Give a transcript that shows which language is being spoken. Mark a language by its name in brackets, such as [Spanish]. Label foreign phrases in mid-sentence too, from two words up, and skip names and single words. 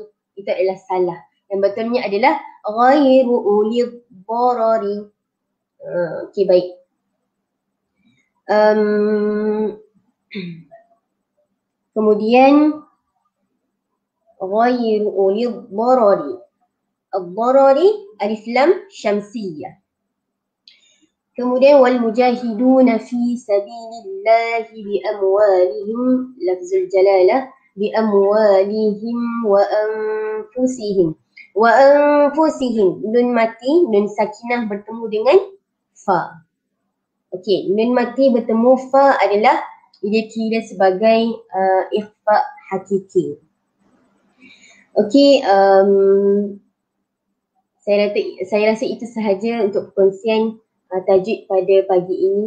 [Malay] Itu adalah salah. Yang betulnya adalah [Arabic] غير أولي الضرر. [Malay] Okey, baik. Kemudian [Arabic] غير أولي الضرر. [Malay] Ad-darari alif lam syamsiyah. [Arabic] Kemudian والمجاهدون في سبيل الله بأموالهم, لفظ الجلالة, بأموالهم وأنفسهم. وأنفسهم, [Malay] nun mati, nun sakinah bertemu dengan fa. Okey, nun mati bertemu fa adalah dia kira sebagai ikhfa hakiki. Okey, saya rasa itu sahaja untuk perkongsian tajwid pada pagi ini.